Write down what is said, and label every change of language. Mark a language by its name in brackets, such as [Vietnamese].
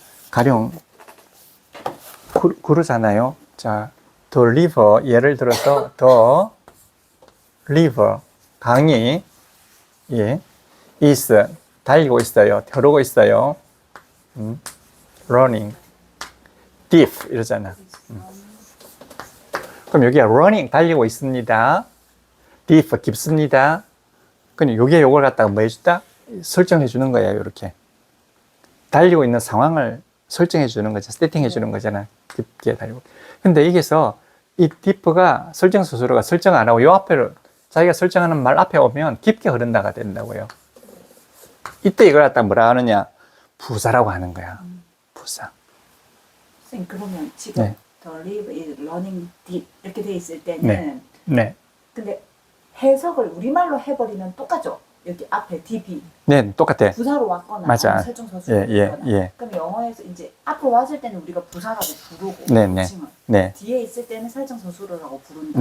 [Korean] 가령 그러잖아요. 자, the river 예를 들어서 the river 강이 예, is 달리고 있어요. 흐르고 있어요. [English] running deep [Korean] 이러잖아. 그럼 여기가 running 달리고 있습니다. deep 깊습니다. 그럼 여기에 요걸 갖다가 뭐 해주다? 설정해 주는 거예요. 이렇게 달리고 있는 상황을 설정해 주는 거죠. 세팅해 주는 거잖아. 깊게 달리고. 근데 여기서 이 deep가 설정 스스로가 설정 안 하고 요 앞에를 자기가 설정하는 말 앞에 오면 깊게 흐른다가 된다고요. 이때 이걸 갖다 뭐라 하느냐? 부사라고 하는 거야. 부사. 선생님 그러면 지금 네. [English] the river is running deep 이렇게 돼 있을 때는 [Korean] 네. 네. 근데 해석을 우리말로 해버리면 똑같죠? 여기 앞에 deep이 네, 똑같아. 부사로 왔거나 맞아. 설정 서술로 왔거나 그럼 영어에서 이제 앞으로 왔을 때는 우리가 부사라고 부르고 네, 네. 지금 네. 뒤에 있을 때는 설정 서술어라고 부른다.